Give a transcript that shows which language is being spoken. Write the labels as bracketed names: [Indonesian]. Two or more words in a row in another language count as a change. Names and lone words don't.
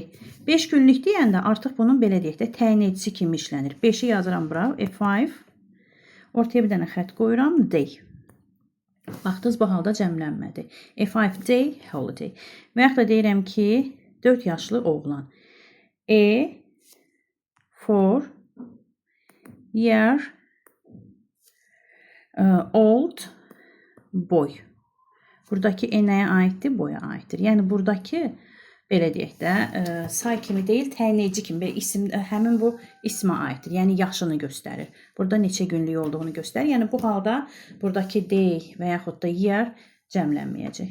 [Azerbaijani] 5 günlük deyəndə artıq bunun belə deyək də təyin edicisi kimi işlənir. 5-i yazıram bura. E5. Ortaya bir dənə xətt qoyuram. Day. Baxdınız, bu halda cəmlənmədi. [English] E5 day, holiday. [Azerbaijani] Və yaxud da deyirəm ki, 4 yaşlı oğlan. [English] E4 year old boy. [Azerbaijani] Buradakı E nəyə aiddir? Boya aiddir. Yəni, buradakı, belə deyək də, say kimi deyil, təyin edici kimi. Həmin bu ismə aiddir. Yəni, yaşını göstərir. Burada neçə günlük olduğunu göstərir. Yəni, bu halda buradakı day və yaxud da year cəmlənməyəcək.